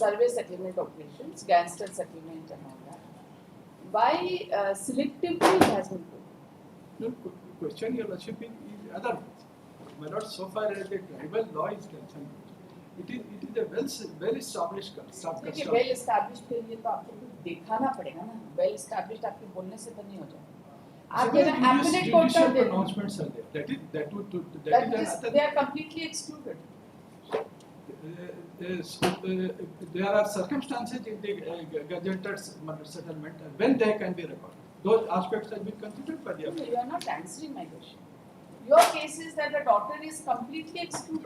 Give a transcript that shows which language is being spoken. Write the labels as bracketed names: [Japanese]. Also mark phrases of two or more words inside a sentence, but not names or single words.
[English] survey settlement operations, gangster settlement and all that. Why selectively it has been proved? No, question your Lordship is otherwise. My lord, so far as the tribal law is concerned, it is a well established custom. [Hindi] देखिए [English] well established [Hindi] के लिए तो आपको कुछ दिखाना पड़ेगा ना. [English] well established [Hindi] आपके बोलने से तो नहीं हो जाएगा. आप कहना [English] appellate court [Hindi] का दे. [English] Pronouncements are there. That That is is, another. they are completely excluded. There are circumstances in the gazetted settlement when they can be recorded. Those aspects have been considered by the No, appellate. you are not answering my question. Your case is that the daughter is completely excluded.